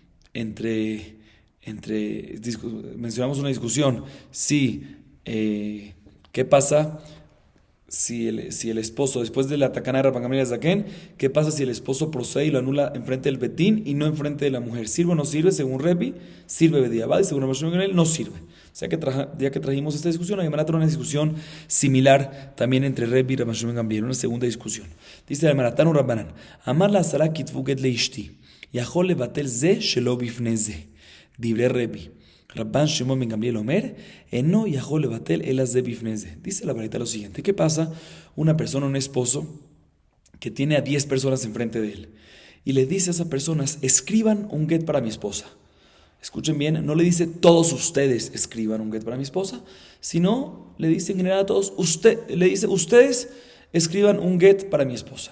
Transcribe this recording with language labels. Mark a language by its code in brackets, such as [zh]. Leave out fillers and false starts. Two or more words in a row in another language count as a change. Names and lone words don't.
[es] Mencionamos una discusión, sí, ¿qué pasa si el esposo, después de la tacana de Rabban Gamliel Zaken, qué pasa si el esposo procede y lo anula enfrente del betín y no enfrente de la mujer? ¿Sirve o no sirve? Según Rebi, sirve bediabad, y según Rabban Gamliel, no sirve. O sea que ya que trajimos esta discusión, la Gemara trae una discusión similar también entre Rebi y Rabban Gamliel, una segunda discusión. Dice la Gemara, [he] תנו רבנן, אמר לעשרה כתבו גט לאשתי, יכול לבטל זה שלא בפני זה, דברי רבי. רבן שמעון בן גמליאל אומר, אינו יכול לבטל אלא זה בפני זה. [es] Dice la Baraita lo siguiente, ¿qué pasa? Una persona, un esposo, que tiene a 10 personas enfrente de él, y le dice a esas personas, escriban un get para mi esposa. Escuchen bien, no le dice todos ustedes escriban un get para mi esposa, sino le dice en general a todos, ustedes escriban un get para mi esposa.